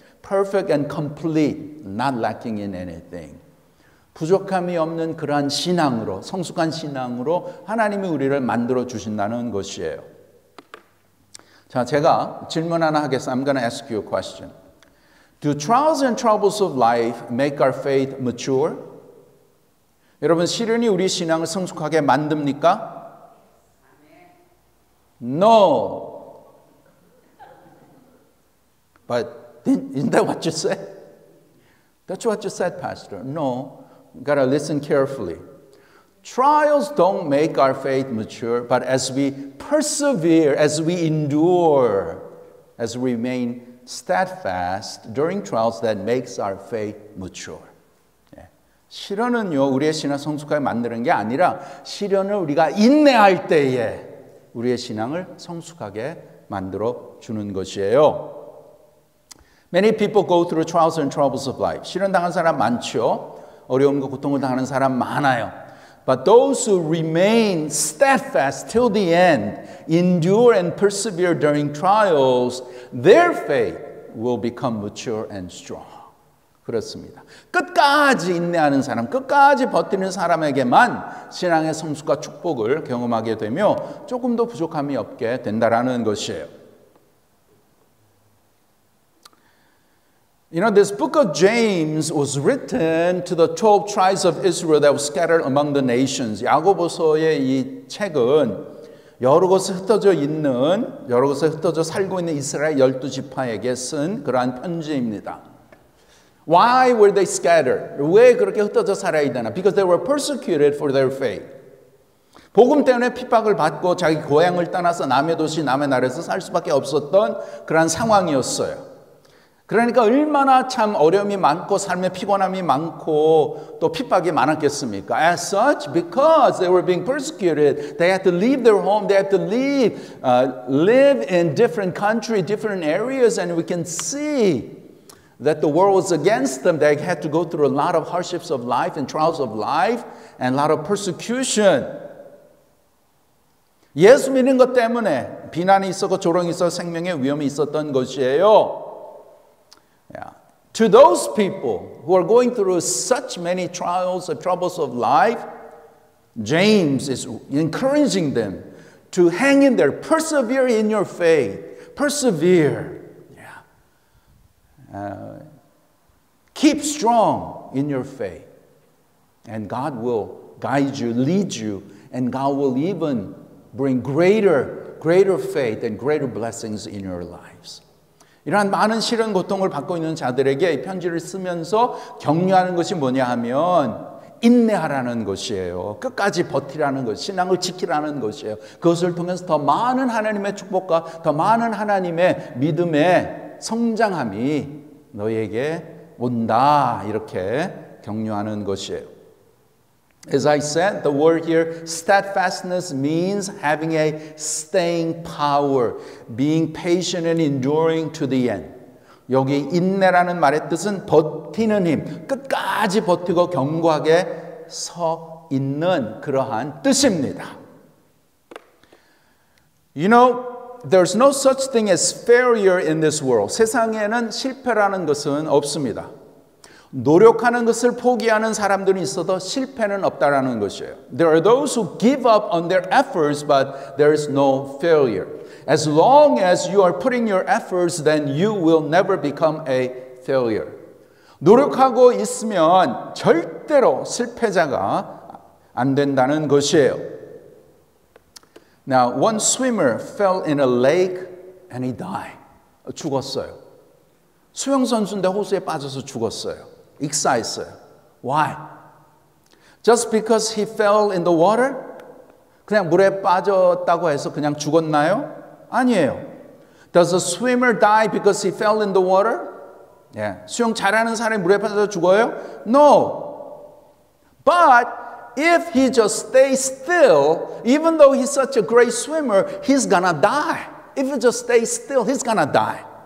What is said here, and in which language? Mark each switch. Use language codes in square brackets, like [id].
[en] Perfect and complete, not lacking in anything. [ko] 부족함이 없는 그러한 신앙으로, 성숙한 신앙으로 하나님이 우리를 만들어 주신다는 것이에요. 자, 제가 질문 하나 하겠습니다. [en] I'm going to ask you a question. Do trials and troubles of life make our faith mature? [ko] 여러분, 시련이 우리 신앙을 성숙하게 만듭니까? [en] No. But isn't that what you said? That's what you said, Pastor. No, you gotta listen carefully. Trials don't make our faith mature, but as we persevere, as we endure, as we remain steadfast during trials, that makes our faith mature. [ko] 시련은요, 우리의 신앙 성숙하게 만드는 게 아니라 시련을 우리가 인내할 때에 우리의 신앙을 성숙하게 만들어 주는 것이에요. [en] Many people go through trials and troubles of life. [ko] 시련 당한 사람 많죠. 어려움과 고통을 당하는 사람 많아요. [en] But those who remain steadfast till the end, endure and persevere during trials, their faith will become mature and strong. [ko] 그렇습니다. 끝까지 인내하는 사람, 끝까지 버티는 사람에게만 신앙의 성숙과 축복을 경험하게 되며 조금 더 부족함이 없게 된다라는 것이에요. [en] You know, this book of James was written to the 12 tribes of Israel that were scattered among the nations. [ko] 야고보서의 이 책은 여러 곳에 흩어져 살고 있는 이스라엘 12지파에게 쓴 그러한 편지입니다. [en] Why were they scattered? [ko] 왜 그렇게 흩어져 살아야 되나? [en] Because they were persecuted for their faith. [ko] 복음 때문에 핍박을 받고 자기 고향을 떠나서 남의 도시 남의 나라에서 살 수밖에 없었던 그런 상황이었어요. 그러니까 얼마나 참 어려움이 많고 삶의 피곤함이 많고 또 핍박이 많았겠습니까? [en] As such, because they were being persecuted, they had to leave their home, they had to live in different countries, different areas, and we can see that the world was against them. They had to go through a lot of hardships of life and trials of life and a lot of persecution. [ko] 예수 믿는 것 때문에 비난이 있었고 조롱이 있었고 생명의 위험이 있었던 것이에요. [en] Yeah. To those people who are going through such many trials and troubles of life, James is encouraging them to hang in there, persevere in your faith, persevere. Keep strong in your faith, and God will guide you, lead you, and God will even bring greater faith and greater blessings in your lives. [ko] 이러한 많은 시련 고통을 받고 있는 자들에게 이 편지를 쓰면서 격려하는 것이 뭐냐 하면 인내하라는 것이에요. 끝까지 버티라는 것, 신앙을 지키라는 것이에요. 그것을 통해서 더 많은 하나님의 축복과 더 많은 하나님의 믿음의 성장함이 너희에게 온다. 이렇게 격려하는 것이에요. [en] As I said, the word here, steadfastness means having a staying power, being patient and enduring to the end. [ko] 여기 인내라는 말의 뜻은 버티는 힘, 끝까지 버티고 견고하게 서 있는 그러한 뜻입니다. [en] You know, there's no such thing as failure in this world. [ko] 세상에는 실패라는 것은 없습니다. 노력하는 것을 포기하는 사람들이 있어도 실패는 없다라는 것이에요. [en] There are those who give up on their efforts, but there is no failure. As long as you are putting your efforts, then you will never become a failure. [ko] 노력하고 있으면 절대로 실패자가 안 된다는 것이에요. [en] Now, one swimmer fell in a lake and he died. [ko] 죽었어요. 수영선수인데 호수에 빠져서 죽었어요. 익사했어요. [en] Why? Just because he fell in the water? [ko] 그냥 물에 빠졌다고 해서 그냥 죽었나요? 아니에요. [en] Does a swimmer die because he fell in the water? Yeah. [ko] 수영 잘하는 사람이 물에 빠져서 죽어요? [en] No. But if he just stays still, even though he's such a great swimmer, he's gonna die. If he just stays still, he's gonna die.